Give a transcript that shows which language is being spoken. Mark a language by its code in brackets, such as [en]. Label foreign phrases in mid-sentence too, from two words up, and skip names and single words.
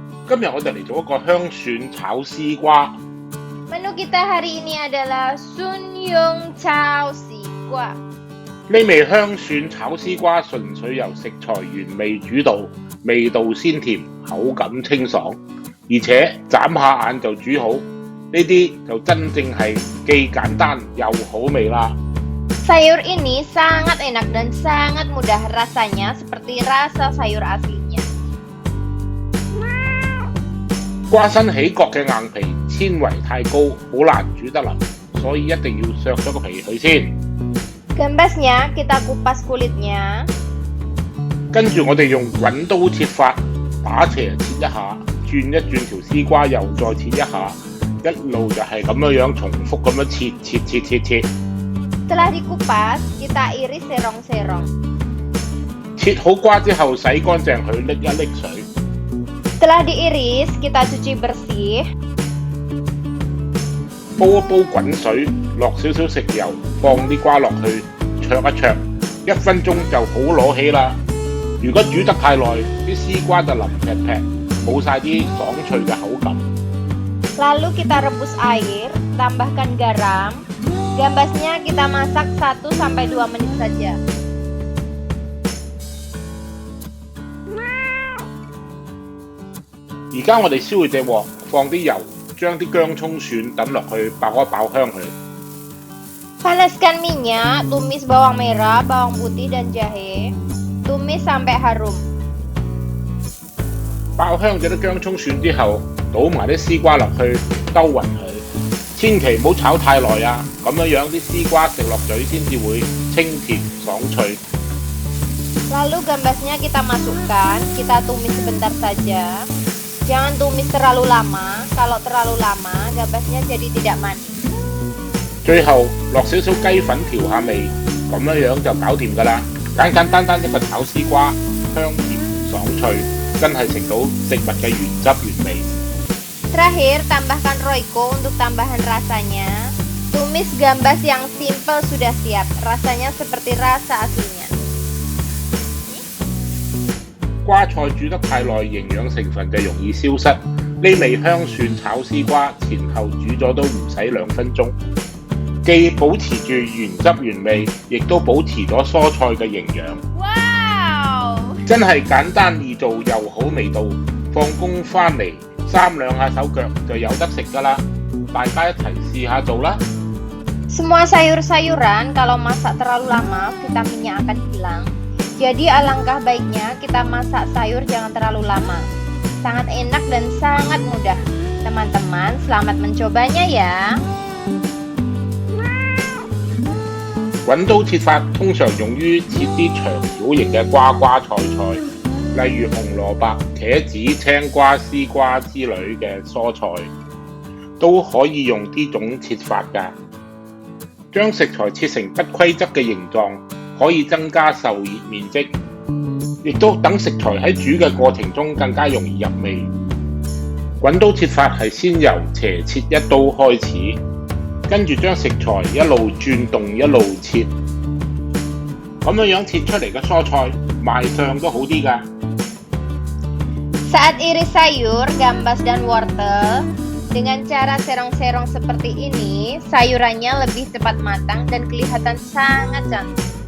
[yue] 今日我哋嚟做一個香蒜炒絲瓜。 [id] Menu kita hari ini adalah Sun Yung Chao Sikwa。 [yue] 呢味香蒜炒絲瓜純粹由食材原味主導，味道鮮甜，口感清爽，而且眨下眼就煮好，呢啲就真正係既簡單又好味啦。 [id] Sayur ini sangat enak dan sangat mudah rasanya seperti rasa sayur aslinya。 [yue] 瓜身起角嘅硬皮纖維太高，好難煮得腍，所以一定要削咗個皮佢先。 [id] Gambasnya kita kupas kulitnya。 [yue] 跟住我哋用滾刀切法，打斜切一下，轉一轉條絲瓜，又再切一下，一路就係咁樣重複咁樣切。 [id] Setelah dikupas, kita iris serong-serong。 [yue] 切好瓜之後洗乾淨佢，拎一拎水。 [id] Setelah diiris, kita cuci bersih。 [yue] 煲一煲滾水，落少少食油，放啲瓜落去，灼一灼，1分鐘就好攞起啦。如果煮得太耐，啲絲瓜就腍劈劈，冇晒啲爽脆嘅口感。 [id] Lalu kita rebus air, tambahkan garam. Gambasnya kita masak 1-2 menit saja。 [yue] 而家我哋燒隻鑊，放啲油，將啲薑葱蒜等落去，爆一爆香佢。 [id] Panaskan minyak, tumis bawang merah, bawang putih dan jahe. Tumis sampai harum。 [yue] 爆香咗啲薑葱蒜之後，倒埋啲絲瓜落去，兜勻佢。千祈唔好炒太耐啊！咁樣啲絲瓜食落嘴先至會清甜爽脆。 [id] Lalu gambasnya kita masukkan, kita tumis sebentar saja. Jangan tumis terlalu lama, kalau terlalu lama gambasnya jadi tidak manis。 [yue] 最後落少少雞粉調下味，咁樣就搞掂㗎啦！簡簡單單一個炒絲瓜，香甜爽脆，真係食到食物嘅原汁原味。 [id] Terakhir, tambahkan Royco untuk tambahan rasanya. Tumis gambas yang simple sudah siap, rasanya seperti rasa aslinya。 [yue] 瓜菜煮得太耐，營養成分就容易消失。呢味香蒜炒絲瓜前後煮咗都唔使2分鐘，既保持住原汁原味，亦都保持咗蔬菜嘅營養。 Wow！真係簡單易做又好味道，放工返嚟3兩下手腳就有得食㗎啦！大家一齊試下做啦！ [id] Semua sayur-sayuran kalau masak terlalu lama vitaminnya akan hilang. Jadi alangkah baiknya kita masak sayur jangan terlalu lama. Sangat enak dan sangat mudah. Teman-teman, selamat mencobanya ya！ [yue] 滾刀切法通常用於切啲長條形嘅瓜菜，例如紅蘿蔔、茄子、青瓜、絲瓜之類嘅蔬菜，都可以用呢種切法㗎。將食材切成不規則嘅形狀，可以增加受熱面積，亦都等食材喺煮嘅過程中更加容易入味。滾刀切法係先由斜切一刀開始，跟住將食材一路轉動一路切，咁樣切出嚟嘅蔬菜賣相都好啲㗎。 [id] Saat iris sayur, gambas dan wortel, dengan cara serong-serong seperti ini, sayurannya lebih cepat matang dan kelihatan sangat cantik.